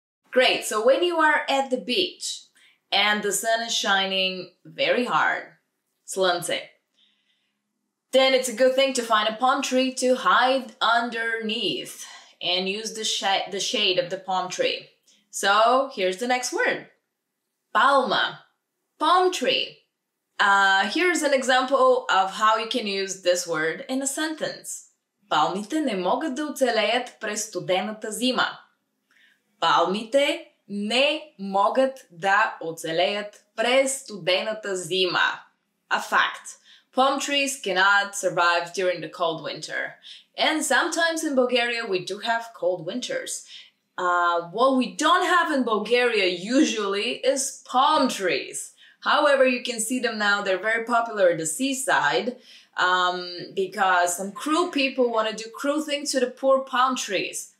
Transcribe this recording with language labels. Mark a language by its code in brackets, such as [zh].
[en] Great, so when you are at the beach and the sun is shining very hard, slunce, then it's a good thing to find a palm tree to hide underneath and use the shade of the palm tree. So here's the next word. Palma, palm tree. Here's an example of how you can use this word in a sentence. [bg] Палмите не могат да оцелеят през студената зима. Палмите не могат да оцелеят през студената зима. [en] A fact. Palm trees cannot survive during the cold winter. And sometimes in Bulgaria we do have cold winters. What we don't have in Bulgaria usually is palm trees. However, you can see them now. They're very popular at the seaside because some cruel people want to do cruel things to the poor palm trees.